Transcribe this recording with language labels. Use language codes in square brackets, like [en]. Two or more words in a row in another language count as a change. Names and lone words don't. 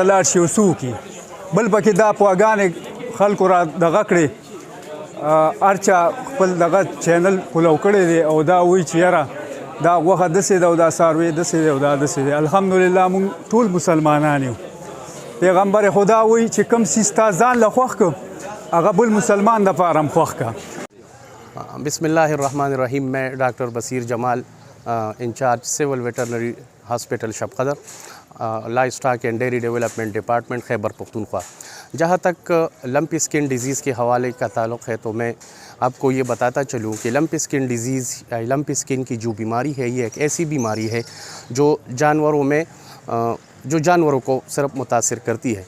[ps] لاړ شي او څه وکړي بل پکې دا پواګانې خلکو را دغه کړې هر چا خپل دغه چینل فولو کړی دی او دا وایي چې یاره دا غوښه داسې ده او دا څاروی داسې دی او دا داسې دی الحمدلله موږ ټول مسلمانان یو پیغمبر خدا وایي چې کوم څیز تا ځان له خوښ کړه هغه بل مسلمان دپاره هم خوښ کړه [ar] بسم الله الرحمن الرحیم [ur] میں ڈاکٹر بصیر جمال انچارج سول ویٹرنری ہاسپٹل شب قدر، لائف اسٹاک اینڈ ڈیری ڈیولپمنٹ ڈپارٹمنٹ خیبر پختونخوا۔ جہاں تک [en] lumpy skin disease [ur] کے حوالے کا تعلق ہے تو میں آپ کو یہ بتاتا چلوں کہ [en] lumpy skin disease [ur] یا [en] lumpy skin [ur] کی جو بیماری ہے یہ ایک ایسی بیماری ہے جو جانوروں کو صرف متاثر کرتی ہے۔